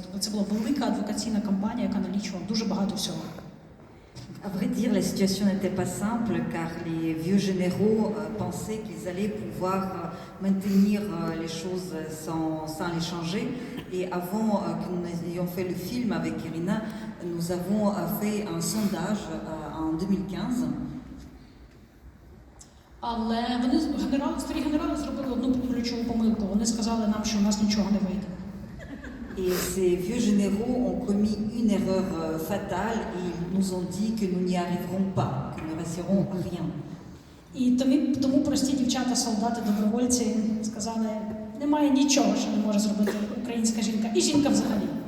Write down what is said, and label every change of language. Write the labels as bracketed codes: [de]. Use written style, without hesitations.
[uk] Тобто це була велика адвокаційна кампанія, яка налічувала дуже багато всього. [fr] À vrai dire, la situation n'était pas simple car les vieux généraux pensaient qu'ils allaient pouvoir maintenir les choses sans les changer. Et avant que nous ayons fait le film avec Irina, nous avons fait un sondage en 2015. [uk] Але старі генерали зробили одну ключову помилку. Вони сказали нам, що у нас нічого не вийде. [fr] Et ces vieux généraux ont commis une erreur fatale et ils nous ont dit que nous n'y arriverons pas, que nous ne réussirons rien. [uk] І тому прості дівчата, солдати, добровольці сказали, немає нічого, що не може зробити українська жінка, і жінка взагалі.